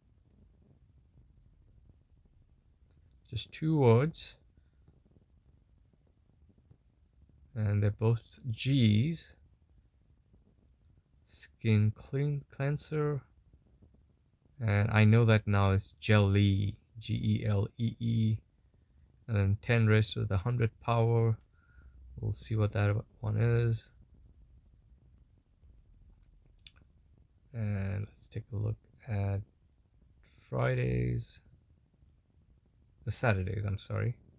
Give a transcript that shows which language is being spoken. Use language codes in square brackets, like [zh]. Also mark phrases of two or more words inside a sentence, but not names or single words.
[en] Just 2 words. And they're both G's. Skin cleanser. And I know that now it's jelly. G-E-L-E-E. And then 10 raised to the 100 power. We'll see what that one is. And let's take a look at Fridays. The Saturdays, I'm sorry.